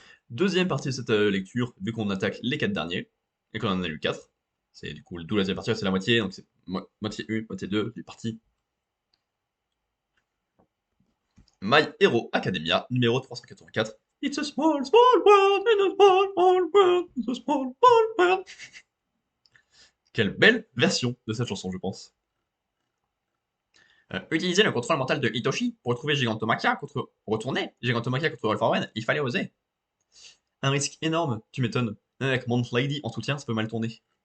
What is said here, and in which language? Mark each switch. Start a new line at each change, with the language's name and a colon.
French: Deuxième partie de cette lecture, vu qu'on attaque les 4 derniers, et qu'on en a lu 4, c'est du coup d'où la deuxième partie, c'est la moitié, donc c'est moitié 1, moitié 2 du parti.
English: My Hero Academia, numéro 384. It's a small, small world, in a small, small world, it's a small, small world.
French: Quelle belle version de cette chanson, je pense. Utiliser le contrôle mental de Hitoshi pour retrouver retourner Gigantomachia contre Alpha One, il fallait oser. Un risque énorme, tu m'étonnes. Même avec Mount Lady en soutien, ça peut mal tourner.